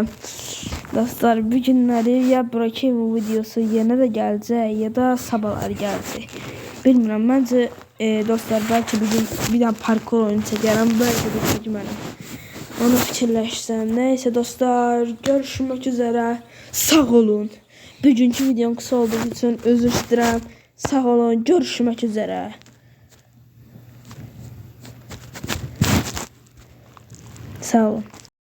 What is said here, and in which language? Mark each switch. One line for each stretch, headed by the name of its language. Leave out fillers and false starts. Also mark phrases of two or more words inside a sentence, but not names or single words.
Azerbaijani: Dostlar, bu günləri ya Brokeman videosu yenə də gələcək, ya da sabahlar gələcək. Bilmirəm, məncə dostlar, bəlkə bir gün bir dənə parkur oyunu çəkərəm, bəlkə də çəkmərəm. Onu fikirləşsəm. Neyse dostlar, görüşmək üzərə. Sağ olun.
Turkish: Bugünkü videom kısa olduğu için özür dilerim. Sağ olun, görüşmek üzere.
Azerbaijani: Sağ olun.